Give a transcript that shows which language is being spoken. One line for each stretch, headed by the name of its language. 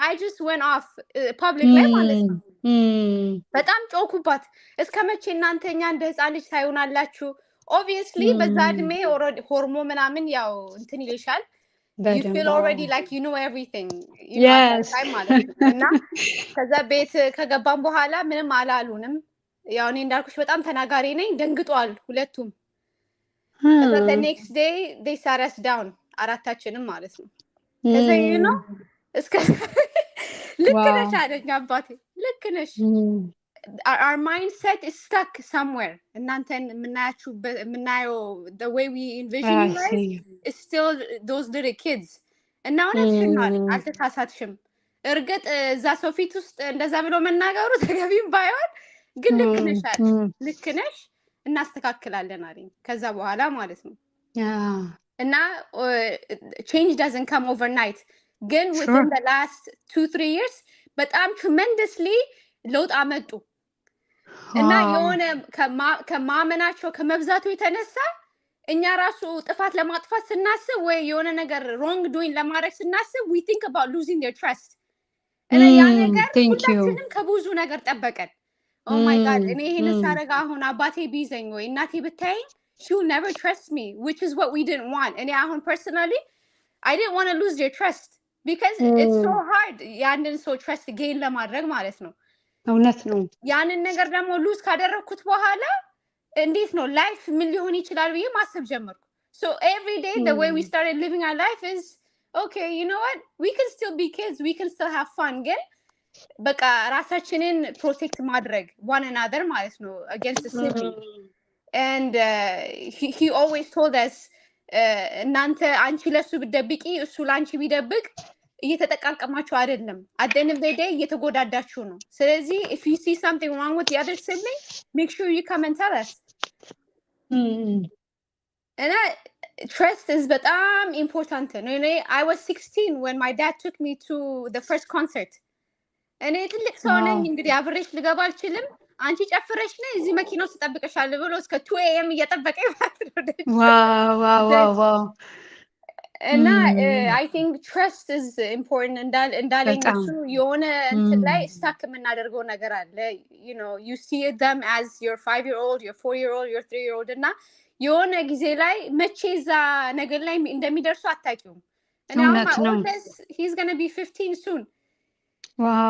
English: I just went off public
Amharic: ላይ ማለት ነው። በጣም ጮኩባት። እስከመቼ እናንተኛ እንደ ህፃን ልጅ ታዩናላችሁ?
English: Obviously
Amharic: በዛ እድሜ ሆርሞን ምናምን ያው እንትን ይልሻል።
English: You feel already like you know everything. Yes.
Amharic: ማለት ነው። እና ከዛ ቤት ከገባን በኋላ ምንም አላሉንም። ያው እኔ እንዳልኩሽ በጣም ተናጋሪ ነኝ። ደንግጧል ሁለቱም። ከዛ
English: the next day they sat us down
Amharic: አራታችንም ማለት ነው። ከዛ you know እስከ ልክ ነሽ አለኝ አባቴ። ልክ ነሽ።
English: Our mindset is stuck somewhere.
Amharic: እናንተን የምናየው
English: the way we envision you guys is still those little kids.
Amharic: እና እውነትሽን ነው አልተሳሳትሽም። እርግጥ እዛ ሰው ፊት ውስጥ እንደዛ ብሎ መናገሩ ተገቢም ባይሆን ግን ልክ ነሽ እናስተካክላለን አለኝ። ከዛ በኋላ ማለት ነው እና
English: change doesn't come overnight,
Amharic: ግን
English: within the last 2-3 years
Amharic: በጣም tremendously ለውጥ አመጡ። እና የሆነ ከማመናቸው ከመብዛቱ የተነሳ እኛ ራሱ ጥፋት ለማጥፋት ስናስብ ወይ የሆነ ነገር wrong doing ለማድረግ ስናስብ
English: we think about losing their trust።
Amharic: እና ያ ነገር ሁላችንም ከብዙ ነገር ጠበቀን።
English: Oh my god
Amharic: እኔ ይሄን ሳረጋ አሁን አባቴ ቢዘኝ ወይ እናቴ ብታይኝ
English: she will never trust me, which is what we didn't want. And I personally I didn't want to lose their trust because it's so hard
Amharic: ያንን ሰው
English: trust gain
Amharic: ለማድረግ ማለት ነው። እውነት ነው። ያንን ነገር ደግሞ ሉዝ ካደረኩት በኋላ እንዴት ነው ላይፍ ምን ሊሆን ይችላል ብዬ ማሰብ ጀመርኩ።
English: So every day the way we started living our life is okay, you know what, we can still be kids, we can still have fun,
Amharic: ግን በቃ ራሳችንን ፕሮቴክት ማድረግ
English: one another ማለት ነው against the sibling. And he always told us
Amharic: እናንተ አንቺ ለሱ ብትደብቂ እሱ ላንቺ ቢደብቅ እየተጠቃቀማችሁ አይደለም፣
English: at the end of the day
Amharic: እየተጎዳዳችሁ ነው። ስለዚህ
English: if you see something wrong with the other sibling, make sure you come and tell us. እና trust is በጣም important ነው። I was 16 when my dad took me to the first concert.
Amharic: እኔ ትልቅ ሰው ነኝ እንግዲህ አብሬሽ ልገባ አልችልም፣ አንቺ ጨፍረሽ ነይ እዚህ መኪና ውስጥ ተጠብቀሻለሁ ብሎ እስከ 2 AM እየጠበቀኝ ማለት ነው። ዋው
English: እና I think trust is important
Amharic: እንዳለኝ እሱ የሆነ እንትን ላይ ስታክ የምናደርገው ነገር አለ።
English: You know, you see them as your 5-year-old, your 4-year-old, your 3-year-old
Amharic: እና የሆነ ጊዜ ላይ መቼ እዛ ነገር ላይ እንደሚደርሱ አታውቂውም።
English: And now my oldest, he's going to be 15 soon. Wow.